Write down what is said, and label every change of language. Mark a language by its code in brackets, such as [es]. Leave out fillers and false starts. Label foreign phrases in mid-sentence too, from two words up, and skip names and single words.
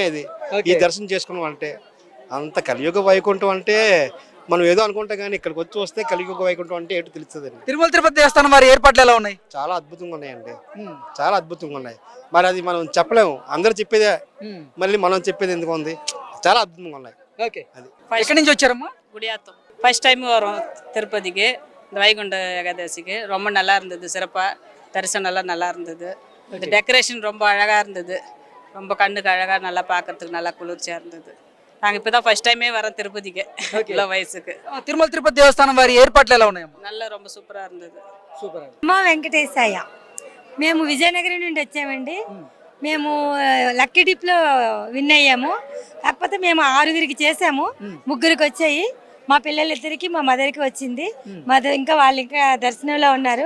[te] ఇది ఈ దర్శనం చేసుకున్నాం అంటే అంత కలియుగ వైకుంఠం అంటే మనం ఏదో అనుకుంటాం, కానీ ఇక్కడికి వచ్చి వస్తే కలియుగ వైకుంఠం అంటే ఏంటో తెలుస్తుంది. తిరుమల తిరుపతి దేవస్థానం వారి ఏర్పాట్లు ఎలా ఉన్నాయి? చాలా అద్భుతంగా ఉన్నాయండి, చాలా అద్భుతంగా ఉన్నాయి. మరి అది మనం చెప్పలేము, అందరు చెప్పేదే, మళ్ళీ మనం చెప్పేది ఎందుకు ఉంది. చాలా అద్భుతంగా ఉన్నాయి. ఓకే, అది ఎక్కడి నుంచి వచ్చారమ్మా? [ta] குடியாத்தம் [en] first time [ta] வரோம் திருப்பதிக்கு. இந்த வைகுண்ட ஏகாதசிக்கு ரொம்ப நல்லா இருந்தது. சிறப்பாக தரிசனம் எல்லாம் நல்லா இருந்தது. இந்த டெக்கரேஷன் ரொம்ப அழகாக இருந்தது. ரொம்ப கண்ணுக்கு அழகாக நல்லா பார்க்கறதுக்கு நல்லா குளிர்ச்சியாக இருந்தது. நாங்கள் இப்போ தான் [en] first time [ta] வரோம் திருப்பதிக்கு இவ்வளோ వయసుக்கு. [te] తిరుమల తిరుపతి దేవస్థానం వారి ఏర్పాట్లు ఎలా ఉన్నాయమ్మా? [ta] நல்லா ரொம்ப సూపరాக இருந்தது. [te] సూపర్. అమ్మ వెంకటేశాయ. మేము విజయనగరం నుండి వచ్చామండి. మేము [en] lucky dip [te] విన్ అయ్యాము. కాకపోతే మేము 6గురికి చేసాము, 3గురికి వచ్చాయి. మా పిల్లలిద్దరికి మా మదర్కి వచ్చింది. ఇంకా వాళ్ళు ఇంకా దర్శనంలో ఉన్నారు.